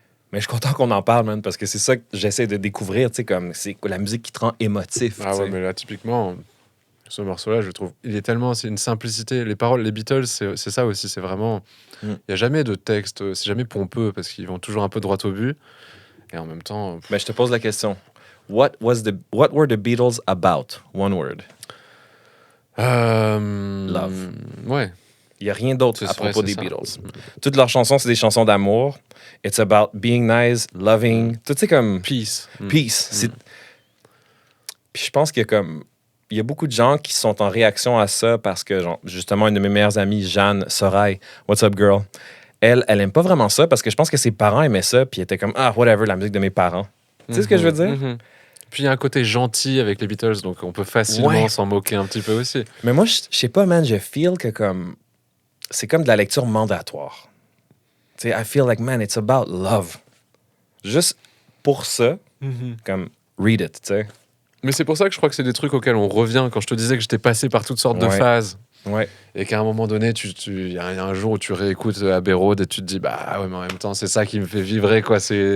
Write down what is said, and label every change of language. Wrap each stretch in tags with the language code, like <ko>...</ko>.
<fr>Mais je suis content qu'on en parle, man, parce que c'est ça que j'essaie de découvrir, tu sais, comme c'est la musique qui te rend émotif. Ah ouais, mais là, typiquement, ce morceau-là, je trouve, il est tellement, c'est une simplicité. Les paroles, les Beatles, c'est ça aussi, c'est vraiment, il n'y a jamais de texte, c'est jamais pompeux, parce qu'ils vont toujours un peu droit au but, et en même temps... Mais je te pose la question.</fr> <en>What were the Beatles about? One word. Love.</en> <fr>Ouais. Il n'y a rien d'autre à propos des Beatles. Toutes leurs chansons, c'est des chansons d'amour.</fr> <en>It's about being nice, loving.</en> <fr>Tout c'est comme...</fr> <en>Peace. Peace.</en> <fr>Puis je pense qu'il y a comme... Il y a beaucoup de gens qui sont en réaction à ça parce que, genre, justement, une de mes meilleures amies, Jeanne Sorail,</fr> <en>What's up, girl?</en> <fr>Elle aime pas vraiment ça parce que je pense que ses parents aimaient ça puis elle était comme, ah, whatever, la musique de mes parents. Tu sais ce que je veux dire? Puis il y a un côté gentil avec les Beatles, donc on peut facilement s'en moquer un petit peu aussi. Mais moi, je sais pas, man, je feel que comme... C'est comme de la lecture mandatoire. Tu sais,</fr> <en>I feel like, man, it's about love.</en> <fr>Juste pour ça, comme,</fr> <en>read it,</en> <fr>tu sais. Mais c'est pour ça que je crois que c'est des trucs auxquels on revient. Quand je te disais que j'étais passé par toutes sortes de phases. Ouais. Et qu'à un moment donné, il y a un jour où tu réécoutes Abbey Road et tu te dis, bah ouais, mais en même temps, c'est ça qui me fait vibrer, quoi. C'est...</fr>